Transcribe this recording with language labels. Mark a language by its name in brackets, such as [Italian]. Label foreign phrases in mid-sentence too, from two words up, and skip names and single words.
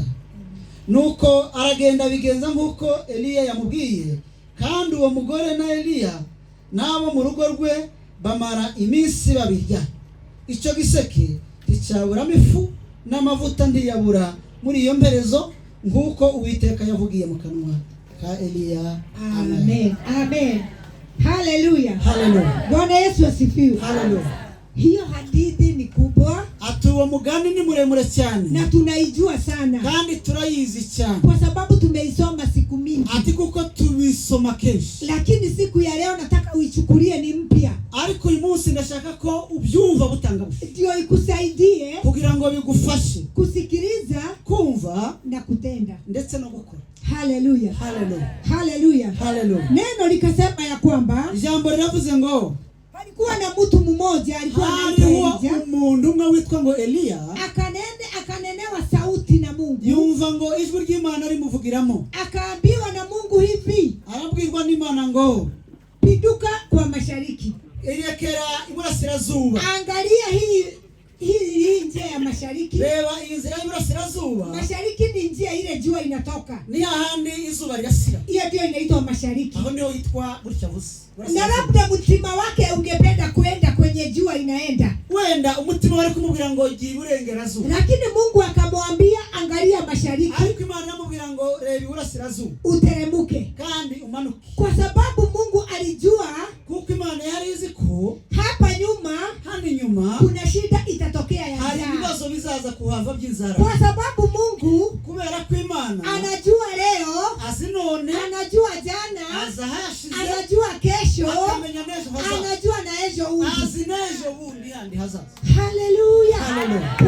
[Kinyarwanda] Nuko aragenda bigenza nk'uko Eliya yamubwiye, kandi uwo mugore na Eliya n'abo mu rugo rwe bamara iminsi babirya. Icyo giseke ticyaburamo ifu n'amavuta ntiyabura muri iyo mperezo nk'uko Uwiteka yavugiye mu kanwa ka Eliya. Amen. Amen. Haleluya. Haleluya. [Swahili] Bwana Yesu asifiwe. Haleluya. Hiyo hadithi ni kubwa. [Kinyarwanda] Atuwa mugani ni muremure cyane. [Swahili] Na tunaijua sana. [Kinyarwanda] Kandi turayizi cyane. [Swahili] Kwa sababu tumeisoma siku mingi. [Kinyarwanda] Ati kuko tubisoma kenshi. [Swahili] Lakini siku ya leo nataka uichukulie ni mpya. [Kinyarwanda] Ariko uyu munsi ndashaka ko ubyumva butangabusha. [Swahili] Ndio ikusaidie [Kinyarwanda] kugira ngo bigufashe [Swahili] kusikiliza, [Kinyarwanda] kumva [Swahili] na kutenda [Kinyarwanda] ndetse no gukora. Haleluya. Haleluya. Haleluya. Haleluya. [Swahili] Neno likasema ya kwamba [Kinyarwanda] jambo linavuze ngo [Swahili] palikuwa na mtu mmoja alikuwa anaitwa [Kinyarwanda] umuntu umwe witwa ngo Eliya, [Swahili] akanenewa sauti na Mungu, [Kinyarwanda] yumva ngo ijwi ry'Imana rimuvugiramo, [Swahili] akaambiwa na Mungu hivi, [Kinyarwanda] arabwirwa n'Imana ngo [Swahili] piduka kwa mashariki, [Kinyarwanda] elekera iburasirazuba. [Swahili] Angalia hii njia ya mashariki. [Kinyarwanda] Reba inzira y'iburasirazuba. [Swahili] Mashariki ni njia ile jua inatoka. [Kinyarwanda] Ni hahandi izuba rirasira. [Swahili] Hiyo ndio inaitwa mashariki. [Kinyarwanda] Aho ndio itwa gutya busi. [Swahili] Na labda mtima wake ungependa kwenda kwenye jua inaenda. [Kinyarwanda] Wenda umutima wari kumubwira ngo giye iburengerazuba. [Swahili] Lakini Mungu akamwambia angalia mashariki. [Kinyarwanda] Ariko Imana yamubwira ngo reba iburasirazuba. [Swahili] Uteremuke. [Kinyarwanda] Kandi umanuke. [Swahili] Kwa sababu Mungu alijua [Kinyarwanda] kuko Imana yari izi ko [Swahili] hapa nyuma, [Kinyarwanda] handi nyuma [Swahili] kuna shida itatokea ya njaa. [Kinyarwanda] Hari ibibazo bizaza kuhava by'inzara. [Swahili] Kwa sababu Mungu [Kinyarwanda] kubera ko Imana [Swahili] anajua leo, [Kinyarwanda] azinone, [Swahili] anajua jana, [Kinyarwanda] azahashize, [Swahili] anajua kesho, [Kinyarwanda] akamenya nejo hazaza, [Swahili] anajua na ejo undi, [Kinyarwanda] azinejo bundi handi hazaza. Haleluya. Haleluya.